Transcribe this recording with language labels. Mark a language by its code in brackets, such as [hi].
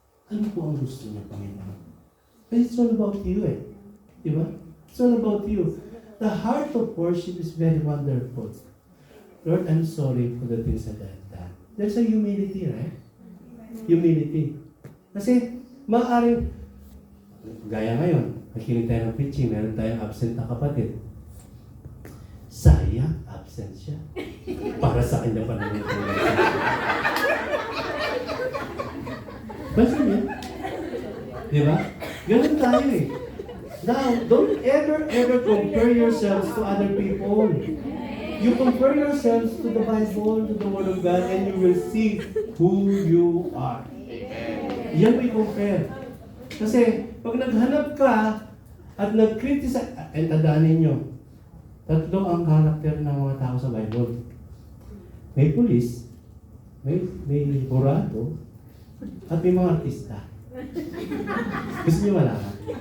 [tl] Ano po ang gusto niya, Panginoon? [en] But it's all about you eh. Diba? It's all about you. The heart of worship is very wonderful. Lord, I'm sorry for the things that I've done. There's a humility, right? [tl] Humility. Kasi, maaaring, gaya ngayon, nakinig tayo ng preaching, meron tayong absent na kapatid. Sayang, absent siya. Para sa akin na panahon ko. Basta niya. Di ba? Ganun tayo eh. [en] Now, don't ever compare yourselves to other people. You compare yourselves to the Bible, to the Word of God, and you will see who you are. [tl] Yan may compare. Kasi, pag naghanap ka at nag-criticize, and tandaan ninyo, tatlo ang karakter ng mga tao sa Bible. May pulis, may burado, at may mga artista. Gusto niyo malaman?